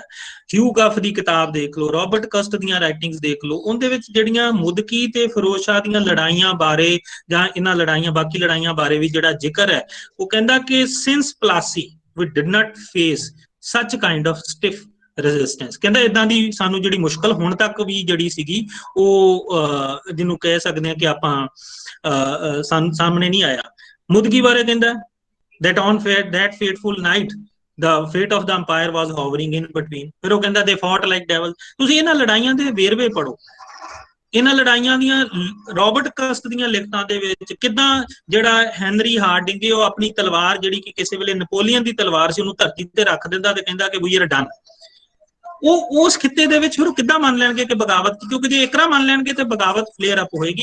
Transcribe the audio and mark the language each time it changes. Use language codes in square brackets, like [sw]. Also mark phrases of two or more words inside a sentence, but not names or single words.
[pa] ਹਿਊ ਗਫ ਦੀ ਕਿਤਾਬ ਦੇਖ ਲਓ, ਰਾਬਰਟ ਕਸਟ ਦੀਆਂ ਰਾਈਟਿੰਗਸ ਦੇਖ ਲਓ, ਉਹਦੇ ਵਿੱਚ ਜਿਹੜੀਆਂ ਮੁਦਕੀ ਤੇ ਫਿਰੋਜ਼ ਸ਼ਾਹ ਦੀਆਂ ਲੜਾਈਆਂ ਬਾਰੇ ਜਾਂ ਇਹਨਾਂ ਲੜਾਈਆਂ ਬਾਕੀ ਲੜਾਈਆਂ ਬਾਰੇ ਵੀ ਜਿਹੜਾ ਜ਼ਿਕਰ ਹੈ, ਉਹ ਕਹਿੰਦਾ ਕਿ [en] since Plassey we did not face such kind of stiff resistance. [pa] ਕਹਿੰਦਾ ਇਦਾਂ ਦੀ ਸਾਨੂੰ ਜਿਹੜੀ ਮੁਸ਼ਕਲ ਹੁਣ ਤੱਕ ਵੀ ਜਿਹੜੀ ਸੀਗੀ ਉਹ ਜਿਹਨੂੰ ਕਹਿ ਸਕਦੇ ਹਾਂ ਕਿ ਆਪਾਂ ਸਾਹਮਣੇ ਨਹੀਂ ਆਇਆ। ਮੁਦਕੀ ਬਾਰੇ ਕਹਿੰਦਾ [en] that on that fateful night the fate of the empire was hovering in between। [pa] ਫਿਰ ਉਹ ਕਹਿੰਦਾ [en] they fought like devils। [pa] ਤੁਸੀਂ ਇਹਨਾਂ ਲੜਾਈਆਂ ਦੇ ਵੇਰਵੇ ਪੜੋ, ਇਹਨਾਂ ਲੜਾਈਆਂ ਦੀਆਂ ਰਾਬਰਟ ਕਸਟ ਦੀਆਂ ਲਿਖਤਾਂ ਦੇ ਵਿੱਚ ਕਿੱਦਾਂ ਜਿਹੜਾ ਹੈਨਰੀ ਹਾਰਡਿੰਗ ਉਹ ਆਪਣੀ ਤਲਵਾਰ ਜਿਹੜੀ ਕਿ ਕਿਸੇ ਵੇਲੇ ਨੈਪੋਲੀਅਨ ਦੀ ਤਲਵਾਰ ਸੀ ਉਹਨੂੰ ਧਰਤੀ ਤੇ ਰੱਖ ਦਿੰਦਾ ਤੇ ਕਹਿੰਦਾ ਕਿ ਵੀ ਇਹ ਡਨ। ਉਹ ਉਸ ਖਿੱਤੇ ਦੇ ਵਿੱਚ ਫਿਰ ਕਿੱਦਾਂ ਮੰਨ ਲੈਣਗੇ ਕਿ ਬਗਾਵਤ, ਕਿਉਂਕਿ ਜੇ ਇਕਰਾ ਮੰਨ ਲੈਣਗੇ ਤੇ ਬਗਾਵਤ [en] flare up [pa] ਹੋਏਗੀ।